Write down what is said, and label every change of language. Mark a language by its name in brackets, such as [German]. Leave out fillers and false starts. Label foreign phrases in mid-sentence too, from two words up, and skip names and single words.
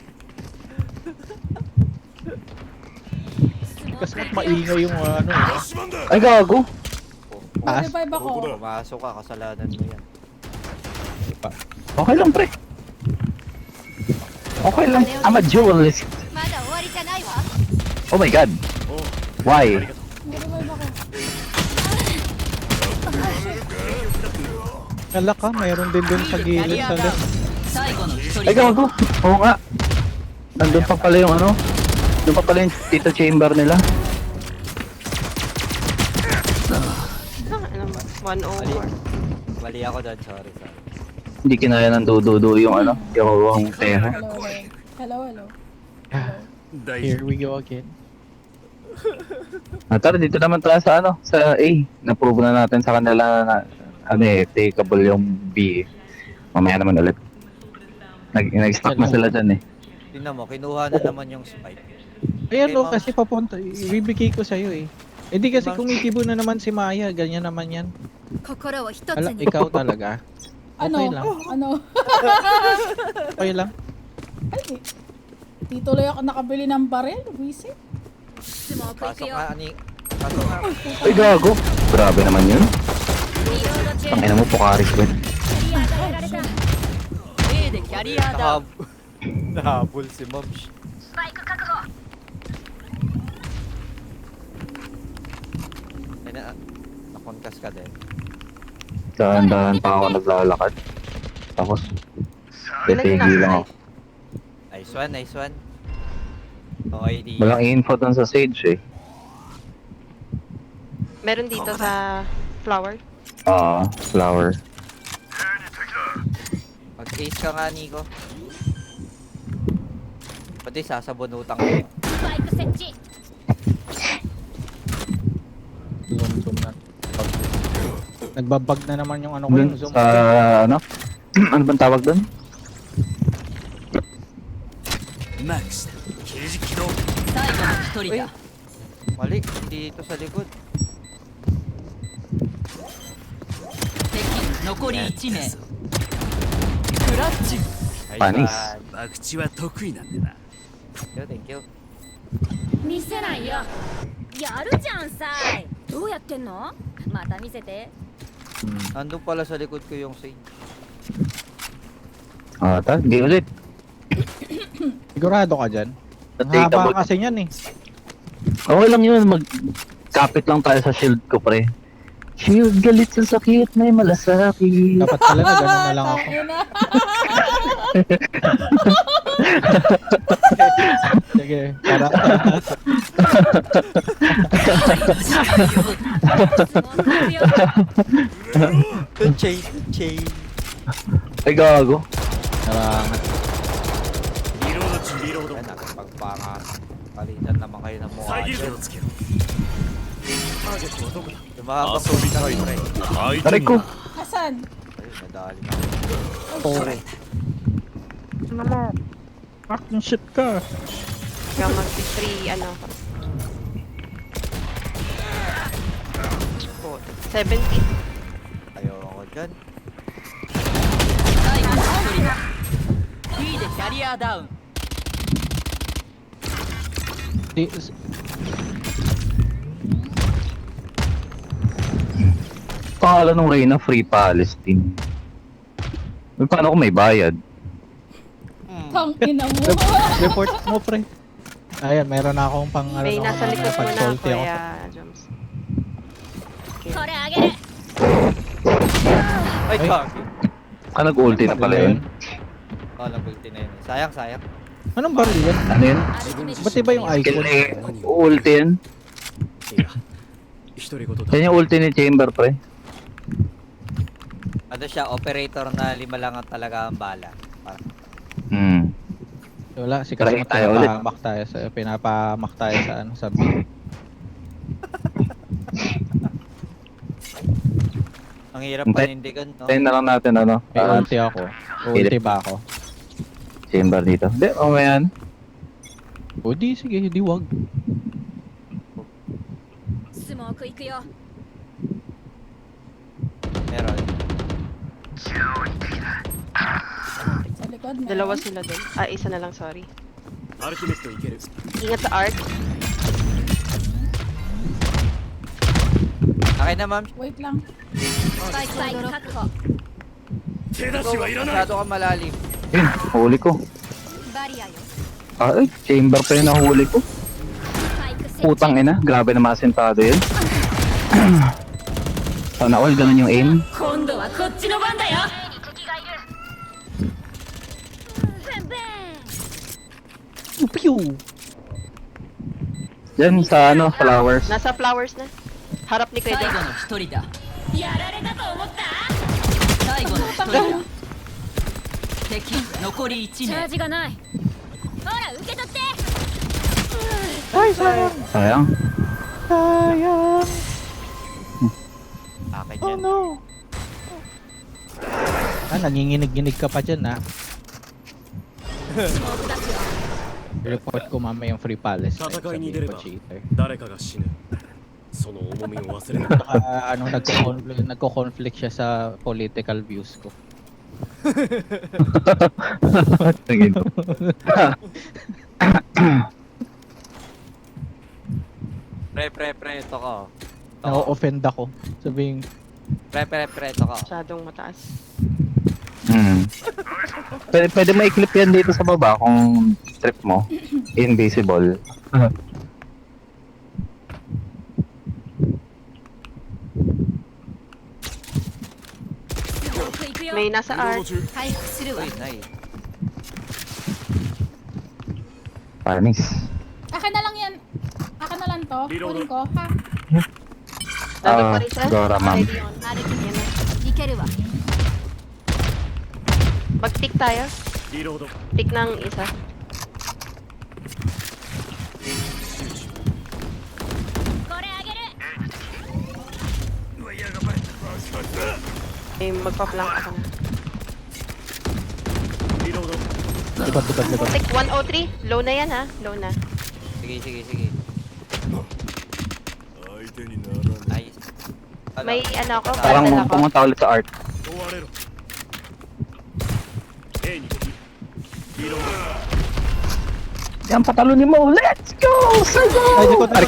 [Filipino] Kasi mas maingay yung ano. Ay, gago. Taas. 45 ako. Pumasok ka, kasalanan mo yan. Okay lang, pre. Okay lang. [English] I'm a duelist. [Japanese] まだ終わりじゃないわ Oh my god. Why? [Filipino] 45 ako. Kala ka, mayroon din dun sa gilid sa left. [Japanese] 最後の一 [Filipino] Ay, [Japanese] 人 [Filipino] gago. Oo nga. Nandun pa pala yung ano. Doon pa pala yung Tito Chamber nila. Ano ba? 104. Mali ako doon, sorry. Hindi kinaya ng dududu yung ano. Yung pera. [English] Hello, hello. Hello, hello. Here we go again. [Filipino] Tara, dito naman tayo sa ano. Sa A. Na-prove na natin sa kanila na ano takeable yung B. Mamaya naman ulit. Nag-stock na sila dyan Tingnan mo, kinuha na naman yung spike. Ayan Okay, o, ma'am. kasi papunta. Ibibigay ko sa'yo eh. Hindi kasi kumikibo na naman si Maya. Ganyan naman yan. [Japanese] 心を一つ [Filipino] Ala, [Japanese] に [Filipino] ikaw talaga. Ano? Okay lang. Ano? Okay lang. Ay, di tuloy ako nakabili ng baril. Visit. [Japanese] スモーク行く [Filipino] Pasok [Japanese] よ [Filipino] nga, pasok nga. Ay, gago. Grabe naman yun. [Japanese] リロード中 [Filipino] Ang ina mo, Pukaris ko. [Japanese] クリアがやられた A でキャリアダウン [Filipino] Nahabol si Mom. [Japanese] スパイク確保 [Filipino] Ay na, nakonkas ka din. Dahan-dahan pa ako naglalakad. Tapos, titigil lang ako. [English] Nice one, nice one. [Filipino] Okay, di. Walang info dun sa Sage Meron dito sa flower. Flower. Mag-ace ka nga, Nico. Pati sasabunutan ko. [Japanese] スパイク設置 [Filipino] Zoom na. Nagbabag na naman yung ano ko Dun yung zoom. sa, ano? Ano bang tawag dun? [Japanese] 最後の一人だ [Filipino] Mali, dito sa likod. [Japanese] 敵残り1名クラッチ [English] Nice [Filipino] Panis. [English] one. [Japanese] 口は得意なんでな。 [English] Thank you. [Japanese] 見せないよやるじゃんさいどうやってんのまた見せて [Filipino] Nandun pala sa likod ko yung Sage. Di ulit. Sigurado ka dyan. Takeable. Mahaba kasi yan eh. Okay lang yun, magkapit lang tayo sa shield ko, pre. Shield galit sa sakit, may malasakit. Dapat pala na gano'n na lang ako. Tangina. Sige, para. [Japanese] スモーク行くよ [Filipino] Chain. Ay, gago. Salamat. リロード中リロード Yan, nakapagpanga. Palitan naman kayo ng mukha [Japanese] 遮る手 [Filipino] dyan. [Japanese] をつけろターゲットはどこだ [Filipino] Lumahaba po [Japanese] 遊び [Filipino] kami, [Japanese] たいの [Filipino] pre. [Japanese] 相 [Filipino] Aray [Japanese] 手 [Filipino] ko. [Japanese] に [Filipino] Asan? Ayun, nadali na. Oh. Ano mo? [English] Fucking shit ka. [Filipino] Kaya mag-free, ano. Oh, 70. Ayoko dyan. [Japanese] 最後の一人だ B でキャリアダウン [Filipino] Di, Pangalan ng Reyna, [English] Free Palestine. [Filipino] Paano kung may bayad? Tangina mo. report mo pre. Ayan, meron na akong pang ano, May nasa likod mo na, pag-salty ako. Kuya Joms. [Japanese] これあげる [Filipino] Ay, Ay. kaki. Nag-ulti na pala yun. Oh, nag-ulti na yun. Sayang, sayang. Anong baril yan? Ano yun? [Japanese] アルティメット [Filipino] Ba't iba yung icon? Ulti yan. [Japanese] 独り言だ [Filipino] Yan yung ulti ni Chamber, pre. Ano siya, operator na 5 lang ang talaga ang bala. Parang, Wala, si Try Kasama tayo ulit. pinapamak tayo sa ano, sa B. Ang hirap Hintay- panindigan, no? Tayo na lang natin ano. May ulti ako. Ulti ba ako? Chamber dito. Hindi, mamaya yan. O di, sige, di wag. [Japanese] スモーク行くよ [Filipino] Meron. Sa likod, meron. Dalawa sila dun. Ah, isa na lang, sorry. アルティメットいける Ingat sa arc. Akin na, ma'am. Wait lang. [Japanese] スパイク確保手出しはいらない [Filipino] Masyado ka malalim. Yun, huli ko. [Japanese] バリアよ [Filipino] Ay, chamber pa yun nahuli ko. [Japanese] スパイク設置 [Filipino] Putang ina, grabe na masentado yun. Sana all, ganun yung aim. [Japanese] 今度はこっちの番だよベンベン Pew! [Filipino] Diyan sa ano, flowers. Nasa flowers na. Harap ni [Japanese] 最 [Filipino] Kuya [Japanese] 後 [Filipino] Dave. [Japanese] の一人だやられたと思った最後の一人だ敵残り1 チャー名ジがないほら受け取って [Filipino] Ay, sayang! Sayang. Sayang! Akin [English] Oh [Filipino] yan. [English] no! [Filipino] Ah, nanginginig-ginig ka pa dyan, ha? [Japanese] スモーク出すよ [Filipino] Report ko mamaya yung [English] free palace. [Filipino] Tatakaw ni Dereba. Cheater. [Japanese] 誰かが死ぬその重みを忘れない [Filipino] Ano, nagko-conflict siya sa political views ko. Tingin ko. Pre, ito ka. Na-offend ako. Sabihin, Pre, ito ka. Masyadong mataas. Pwede ma-clip yan dito sa baba kung trip mo. Invisible. May nasa [Japanese] リロード [Filipino] arc. [Japanese] 中回復するわ [Filipino] Uy, nice. Panis. Akin na lang yan. Akin na lang to. Reload. Kunin ko, ha? Nandun pa rin siya. Dora, ma'am. [English] Ready on. [Japanese] 歩き [Filipino] Yan na. [Japanese] いけるわ [Filipino] Mag-tick tayo. [Japanese] リロード [Filipino] Tick ng isa. [Japanese] これあげる [Filipino] May magpa-flank ako na. [Japanese] リロード [Filipino] likod. Tick 103. Low na yan ha. Low na. Sige. [Japanese] 相手にならない [Filipino] Nice. Ano? May ano ako. Parang Bundle ako. pumunta ulit sa art. [Japanese] 追われろ A に敵リロー [Filipino] Yan, patalunin mo! [English] Let's go! [Filipino] Sago! Ay, likod.